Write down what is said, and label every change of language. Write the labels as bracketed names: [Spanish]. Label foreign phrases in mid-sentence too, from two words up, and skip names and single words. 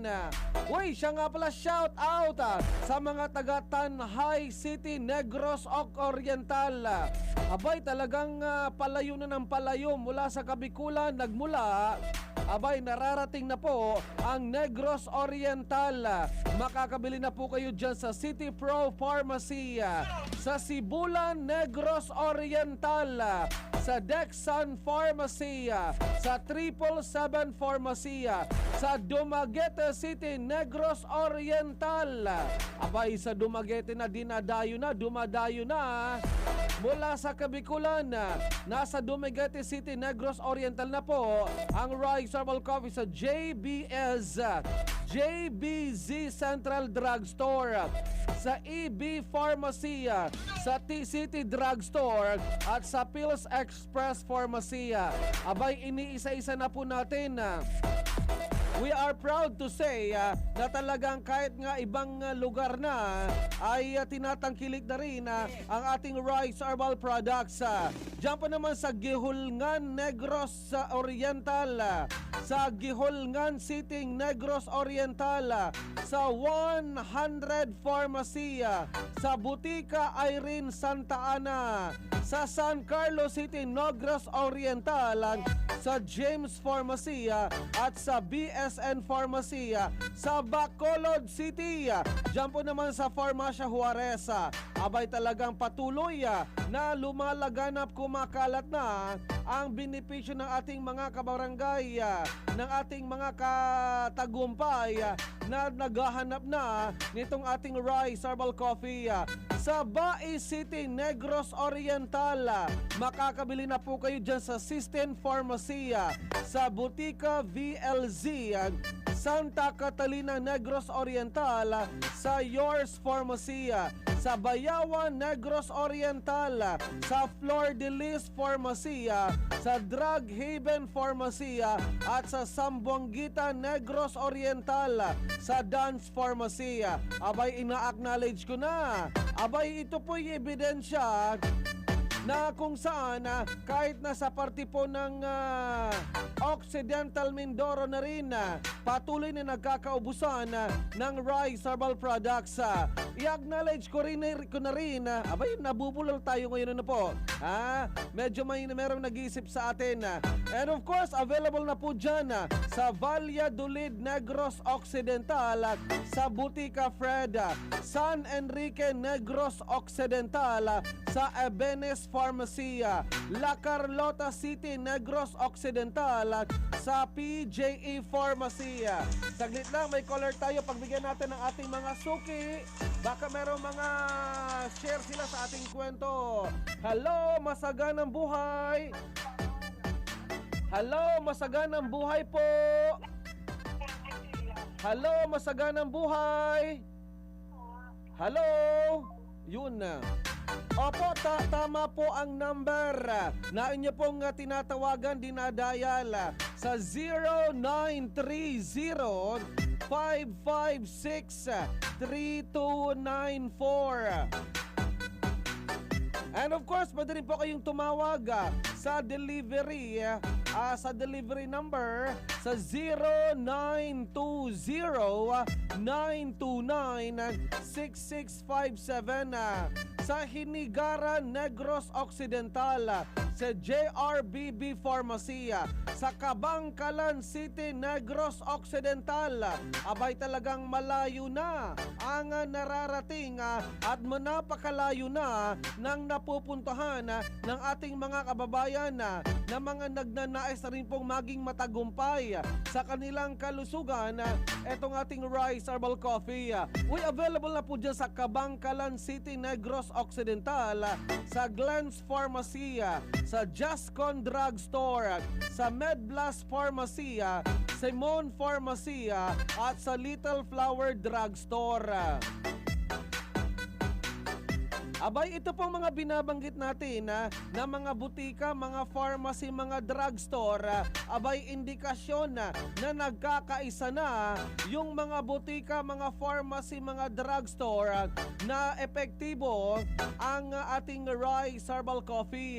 [Filipino] Uy, siya nga pala, [English] shout out [Filipino] sa mga taga Tanhay City, Negros Oriental. Abay, talagang palayo na ng palayo mula sa Kabikulan, nagmula. Abay, nararating na po ang Negros Oriental. Makakabili na po kayo dyan sa City Pro Pharmacy, sa Sibulan, Negros Oriental, sa Dexan Pharmacy, sa 777 Pharmacy, sa Dumaguete City, Negros Oriental. Abay, sa Dumaguete na dumadayo na mula sa Kabikulan. Nasa Dumaguete City, Negros Oriental na po ang Rice Herbal Coffee sa JBS JBZ Central Drugstore, sa EB Pharmacy, sa T-City Drugstore at sa Pills Express Pharmacy. Abay, iniisa-isa na po natin. [English] We are proud to say [Filipino] na talagang kahit nga ibang lugar na ay tinatangkilik na rin ang ating Rice Herbal Products. Diyan pa naman sa Gihulngan, Negros Oriental, sa Gihulngan City, Negros Oriental, sa 100 Pharmacy, sa Butika Irene Santa Ana, sa San Carlos City, Negros Oriental, sa James Pharmacy at sa BSN Pharmacy sa Bacolod City. Diyan po naman sa Farmacia Juarez. Abay, talagang patuloy na lumalaganap, kumakalat na ang benepisyo ng ating mga kabarangay, ng ating mga katagumpay na naghahanap na nitong ating Rice Herbal Coffee. Sa Bai City, Negros Oriental, makakabili na po kayo dyan sa System Pharmacy, sa Butika VLZ, Santa Catalina, Negros Oriental, sa Yours Pharmacy, sa Bayawan, Negros Oriental, sa Flor de Lis Pharmacy, sa Drug Haven Pharmacy, at sa Sambuanguita, Negros Oriental, sa Dance Pharmacy. Abay, ina-acknowledge ko na. Abay, ito po'y ebidensya na kung saan kahit nasa parte po ng Occidental Mindoro na rin, patuloy na nagkakaubusan ng Rice Herbal Products. I-acknowledge ko na rin, abay, nabubulol tayo ngayon na po. Medyo merong nag-iisip sa atin. [English] And of course, [Filipino] available na po dyan sa Valladolid, Negros Occidental, sa Butika Fred, San Enrique, Negros Occidental, sa Ebenes Pharmacy, La Carlota City, Negros Occidental, sa PJE Pharmacy. Saglit lang, may caller tayo. Pagbigyan natin ng ating mga suki. Baka merong mga share sila sa ating kwento. Hello, masaganang buhay. Hello, masaganang buhay po. Hello, masaganang buhay. Hello. Yun na. Opo, tama po ang number na inyo pong tinatawagan, dinadayal sa 0930-556-3294. [English] And of course, [Filipino] pwede rin po kayong tumawag sa delivery number sa 0920-929-6657. Sa Hinigaran, Negros Occidental, sa JRBB Pharmacy, sa Kabangkalan City, Negros Occidental. Abay, talagang malayo na ang nararating at napakalayo na nang napupuntahan ng ating mga kababayan na mga nagnanais na rin pong maging matagumpay sa kanilang kalusugan. Etong ating Rice Herbal Coffee, [English] we available [Filipino] na po dyan sa Kabangkalan City, Negros Occidental, sa Glens Pharmacy, sa Jascon Drugstore, sa Medblast Pharmacy, Simone Pharmacy, at sa Little Flower Drugstore. Abay, ito pong mga binabanggit natin na mga butika, mga pharmacy, mga drugstore, abay, indikasyon na nagkakaisa na yung mga butika, mga pharmacy, mga drugstore na epektibo ang ating Rice Herbal Coffee,